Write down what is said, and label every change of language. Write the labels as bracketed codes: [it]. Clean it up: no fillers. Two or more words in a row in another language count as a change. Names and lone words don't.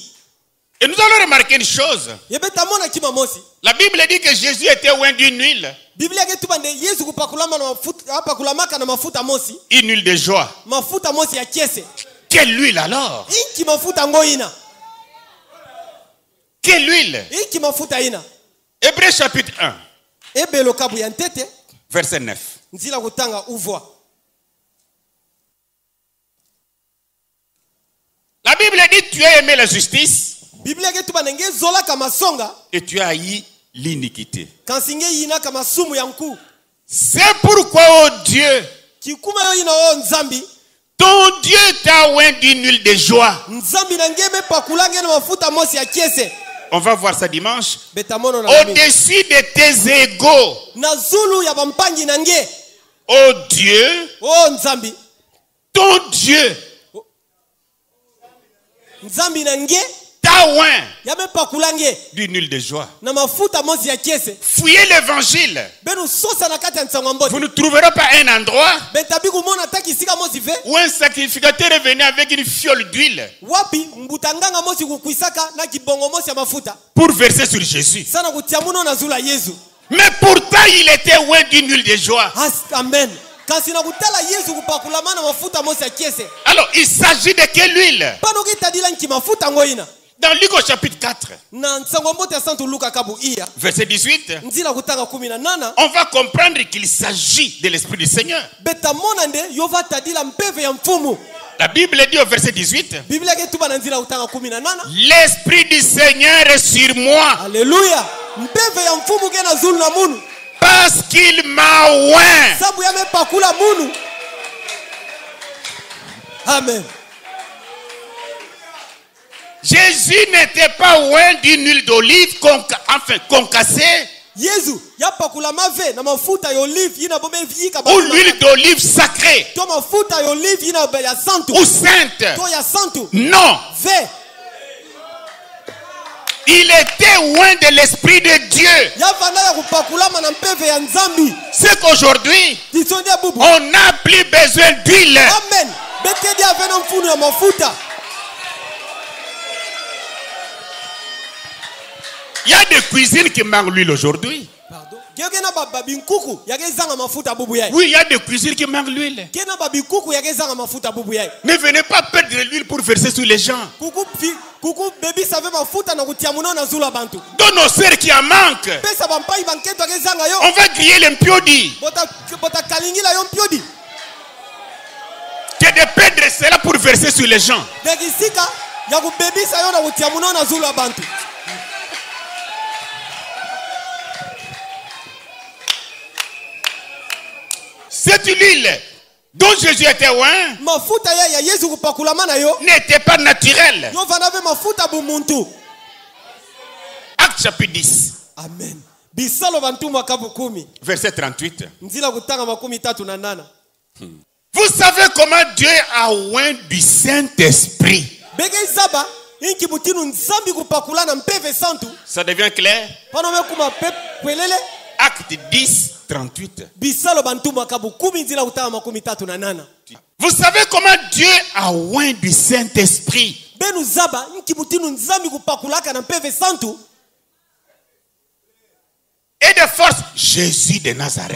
[fr] Et nous allons remarquer une chose. [ktu] Yebeta mona kima mosi. [fr] La Bible dit que Jésus était oint d'une huile. [ktu] Biblia ke tubande Yesu kupakulama na mafuta hapa kulamaka na mafuta mosi. [fr] Une huile de joie. [ktu] Mafuta mosi ya kiese. [fr] Quelle huile alors? [ktu] Inki mafuta ngoina. [fr] Quelle huile? [ktu] Inki mafuta ina. [fr] Hébreux chapitre 1. [ktu] Ebelo kabu ya ntete. [fr] Verset 9. [ktu] Nzila kutanga uvwa. [fr] La Bible dit tu as aimé la justice [ktu] Biblia ke tubande nge zola kama songa. [fr] et tu as haï l'iniquité. [ktu] Kansinge yina kama sumu ya mkuu. [fr] C'est pourquoi, oh Dieu, [ktu] Kikuma yo ina o nzambi. [fr] ton Dieu t'a oint d'une huile de joie. [ktu] Nzambi na ngebe pakulange na mafuta mosi ya kiese. [fr] On va voir ça dimanche. [ktu] Betamono na [fr] Au-dessus de tes égaux, [ktu] na zulu ya bampangi na nge. [fr] oh Dieu, [ktu] Oh nzambi. [fr] ton Dieu [ktu] Nzambi na nge [fr] t'a oint [ktu] ya me pakulange [fr] d'une huile de joie. [ktu] na mafuta mosi ya kiese. [fr] Fouillez l'évangile. [ktu] Benu sosa na kati ya nsango mboti. [fr] Vous ne trouverez pas un endroit [ktu] Betabi kumona taki sika mosi ve. [fr] où un sacrificateur est venu avec une fiole d'huile [ktu] Wapi mbutanganga mosi kukuisaka na kibongo mosi ya mafuta. [fr] pour verser sur Jésus. [ktu] Sana kutiamuno na zula Yesu. [fr] Mais pourtant, il était oint d'une huile de joie. Amen. [ktu] Kasi na kutala Yesu kupakulama na mafuta mosi ya kiese. [fr] Alors, il s'agit de quelle huile? [ktu] Pano kitadila nki mafuta ngoina. [fr] Dans Luc au chapitre 4, [ktu] Na nsango mboti ya Santo Luka kabu iya. [fr] verset 18, [ktu] Nzila kutanga 18. [fr] on va comprendre qu'il s'agit de l'Esprit du Seigneur. [ktu] Beta monande yova tadila mpeve ya mfumu. [fr] La Bible dit au verset 18, Biblia ke tuba na nzila kutanga 18. l'Esprit du Seigneur est sur moi Alléluia. [ktu] Mpeve ya mfumu ke na zulu na munu. [fr] parce qu'il m'a oint. [ktu] Sabu ya me pakula munu. Amen. [fr] Jésus n'était pas oint d'une huile d'olive concassée [ktu] Yesu ya pakula mave na mafuta ya olive yina bombe vika ba. [fr] ou l'huile d'olive sacrée [ktu] To mafuta ya olive yina ba ya santu. [fr] ou sainte. [ktu] To ya santu. [fr] Non, [ktu] Ve. [fr] il était oint de l'Esprit de Dieu. [ktu] Ya vana ya kupakulama na mpeve ya nzambi. [fr] C'est qu'aujourd'hui, [ktu] Tisondia bubu. [fr] on n'a plus besoin d'huile. Amen. [ktu] Betedi avena mfunu ya mafuta. [fr] Il y a des cuisines qui manquent l'huile aujourd'hui. Pardon. [ktu] Kena babi nkuku yake zanga mafuta bubu yai. [fr] Oui, il y a des cuisines qui manquent l'huile. [ktu] Kena babi kuku yake zanga mafuta bubu yai. [fr] Ne venez pas perdre l'huile pour verser sur les gens. [ktu] Kuku baby save mafuta na kutia muno na zula bantu. [fr] Dans nos sœurs qui en manquent, [ktu] Pesa bampai banketo yake zanga yo. [fr] on va griller les mpiodi. [ktu] Bota kalingila yo mpiodi. [fr] Que de perdre cela pour verser sur les gens. [ktu] Dekisika ya kubaby sa yo na kutia muno na zula bantu. [fr] Cette huile dont Jésus était oint [ktu] Mafuta ya Yesu kupakulama na yo. [fr] n'était pas naturelle. [ktu] Yo vanave mafuta bumuntu. [fr] Acte chapitre 10, [ktu] Amen. Bisalo bantu makabu 10. [fr] verset 38. [ktu] Nzila kutanga 38. [fr] Vous savez comment Dieu a oint du Saint-Esprit. [ktu] Bege zaba inki butinu nzambi kupakulana mpeve santu. [fr] Ça devient clair? [ktu] Pano me kuma pelele. [fr] Acte 10, 38. [ktu] Bisalo bantu makabu 10 nzila kutanga 38. [fr] Vous savez comment Dieu a oint du Saint-Esprit. [ktu] Benu zaba inki butinu nzambi kupakulaka na mpeve santu. [fr] Et de force, Jésus de Nazareth.